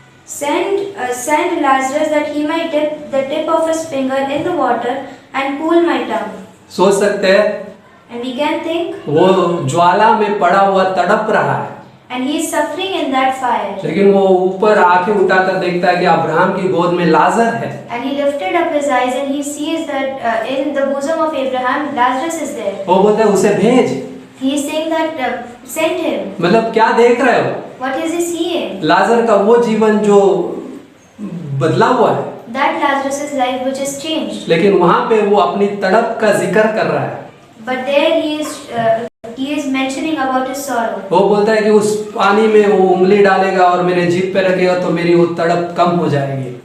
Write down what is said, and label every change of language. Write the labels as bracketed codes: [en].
[en] Send Lazarus that he might dip the tip of his finger in the water and cool my tongue. [hi] सोच सकते हैं [en] And we can think, [hi] वो ज्वाला में पड़ा हुआ तड़प रहा है, [en] and he is suffering in that fire. [hi] लेकिन वो ऊपर आंखें उठाकर देखता है कि अब्राहम की गोद में लाजर है। [en] And he lifted up his eyes and he sees that in the bosom of Abraham, Lazarus is there. [hi] वो बोलता है उसे भेज। [en] He is saying that send him. [hi] मतलब क्या देख रहे हो? [en] What is he seeing? [hi] लाजर का वो जीवन जो बदला हुआ है, [en] That Lazarus' life which is changed. [hi] लेकिन वहाँ पे वो अपनी तड़प का जिक्र कर रहा है। [en] But there he is mentioning about his sorrow. [hi] वो बोलता है कि उस पानी में वो उंगली डालेगा और मेरे जीभ पे रखेगा तो मेरी वो तड़प कम हो जाएगी।